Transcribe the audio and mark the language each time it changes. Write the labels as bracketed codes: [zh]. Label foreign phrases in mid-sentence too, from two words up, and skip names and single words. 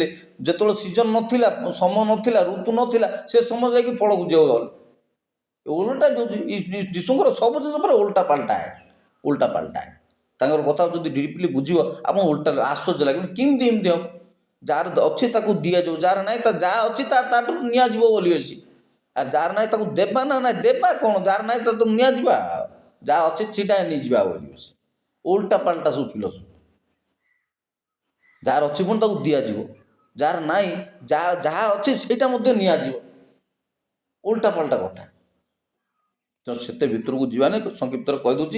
[or] ଯେତେବେଳେ ସିଜନ୍ ନଥିଲା, ସମୟ ନଥିଲା, ଋତୁ ନଥିଲା, ସେ ସମୟ ଯାଇକି ଫଳ ଖୋଜିବାକୁ ଗଲେ। ଓଲଟା ଯୀଶୁଙ୍କର ସବୁ ଜିନିଷ ପରେ ଓଲଟା ପାଲଟା। ତାଙ୍କର କଥା ଯଦି ଡିପଲି ବୁଝିବ, ଆପଣ ଓଲଟା ଆଶ୍ଚର୍ଯ୍ୟ ଲାଗିବ, କେମିତି ଏମିତି ହେବ? ଯାହାର ଅଛି ତାକୁ ଦିଆଯିବ, ଯାହାର ନାହିଁ ଯାହା ଅଛି ତାଠାରୁ ନିଆଯିବ ବୋଲି ଅଛି। [bn] আর যার নাই তাকে দেবা না, নাই দেবা କ'ଣ? [or] ଯାହାର ନାହିଁ ତ ନିଆଯିବା, ଯାହା ଅଛି ସେଇଟା ନେଇଯିବା ବୋଲି। ଓଲଟା ପାଲଟା ସବୁ ଫିଲୋସଫି। ଯାହାର ଅଛି ପୁଣି ତାକୁ ଦିଆଯିବ, ଯାହାର ନାହିଁ ଯାହା ଅଛି ସେଇଟା ମଧ୍ୟ ନିଆଯିବ। ଓଲଟା ପାଲଟା କଥା। ତ ସେତେ ଭିତରକୁ ଯିବା ନାହିଁ, ସଂକ୍ଷିପ୍ତରେ କହିଦେଉଛି।